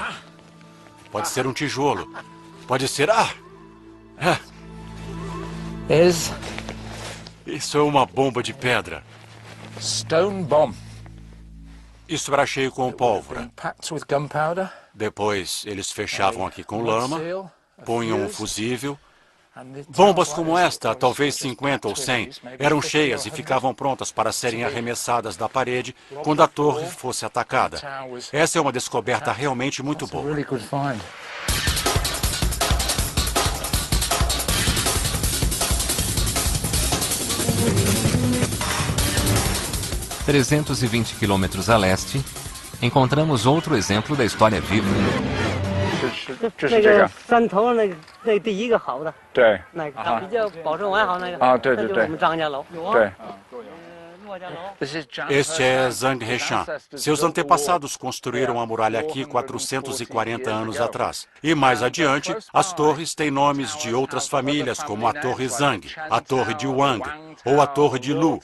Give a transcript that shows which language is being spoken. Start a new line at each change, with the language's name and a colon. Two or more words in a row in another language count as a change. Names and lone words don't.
Portuguese: Pode ser um tijolo. Pode ser... Isso é uma bomba de pedra.
English: Stone bomb.
Portuguese: Isso era cheio com pólvora.
English: Packed with gunpowder.
Portuguese: Depois eles fechavam aqui com lama, punham um fusível. Bombas como esta, talvez 50 ou 100, eram cheias e ficavam prontas para serem arremessadas da parede quando a torre fosse atacada. Essa é uma descoberta realmente muito boa. 320 quilômetros a leste, encontramos outro exemplo da história viva.
Chinese: 那个山头那个第一个好的，对，那个比较保存完好那个那就是我们张家楼。对。
Portuguese: Este é Zhang Heshan. Seus antepassados construíram a muralha aqui 440 anos atrás. E mais adiante, as torres têm nomes de outras famílias, como a Torre Zhang, a Torre de Wang ou a Torre de Lu.